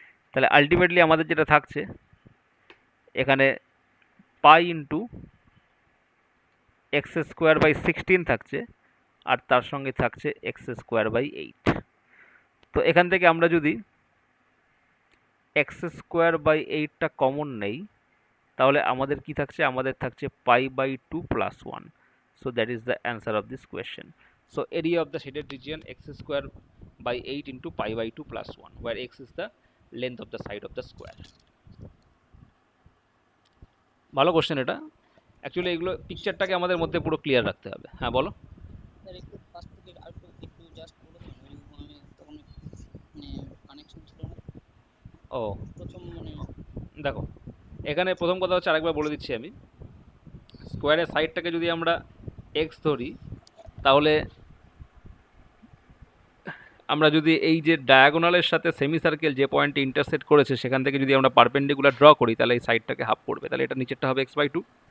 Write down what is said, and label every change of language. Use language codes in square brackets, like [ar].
[bn] তাহলে আলটিমেটলি আমাদের যেটা থাকছে এখানে pi into x square by 16 থাকছে, আর তার সঙ্গে থাকছে এক্স স্কোয়ার বাই 8। তো এখান থেকে আমরা যদি এক্স স্কোয়ার বাই 8টা কমন নেই, তাহলে আমাদের কি থাকছে, আমাদের থাকছে pi by two plus 1। [en] So that is the answer of this question. So area of the shaded region x square by 8 into pi by 2 plus 1, where x is the length of the side of the square. [bn] ভালো question এটা। Actually এগুলো পিকচারটাকে আমাদের মধ্যে পুরো clear রাখতে হবে। হ্যাঁ বলো। স্যার একটু ফার্স্ট থেকে আর একটু জাস্ট বলে দিন, ওই তখন মানে কানেকশন ছিল না ও প্রথম মানে। দেখো এখানে প্রথম কথা হচ্ছে, আরেকবার বলে দিচ্ছি আমি, স্কোয়ারের সাইডটাকে যদি আমরা এক্স ধরি, তাহলে আমরা যদি এই যে ডায়াগোনালের সাথে সেমি সার্কেল যে পয়েন্টে ইন্টারসেক্ট করেছে সেখান থেকে যদি আমরা পারপেন্ডিকুলার ড্র করি, তাহলে এই সাইডটাকে হাফ করবে, তাহলে এটা নিচেরটা হবে এক্স বাই টু।